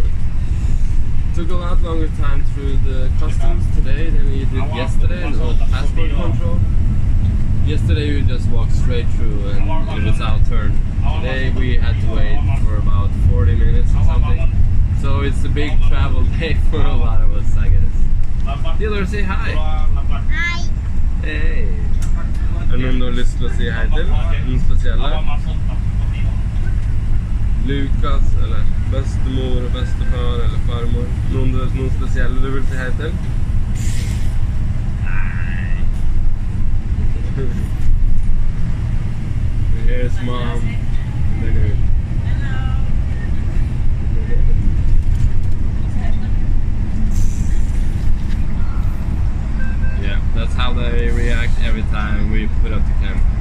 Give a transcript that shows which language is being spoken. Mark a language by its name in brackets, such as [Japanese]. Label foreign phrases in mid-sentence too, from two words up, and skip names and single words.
[English] It took a lot longer time through the customs today than we did yesterday, and the passport control. Yesterday we just walked straight through and it was our turn. Today we had to wait for about 40 minutes or something. So it's a big travel day for a lot of us, I guess. Theodore, say hi! Hi! Hey! [Norwegian] Er noen du har lyst til å si hei til? Noen spesielle? Lukas, eller bestemor og bestefar, eller farmor? Noen spesielle du vil si hei til? Nei. [English] Here's mom. Hello. Yeah, that's how they react every time we put up the camera.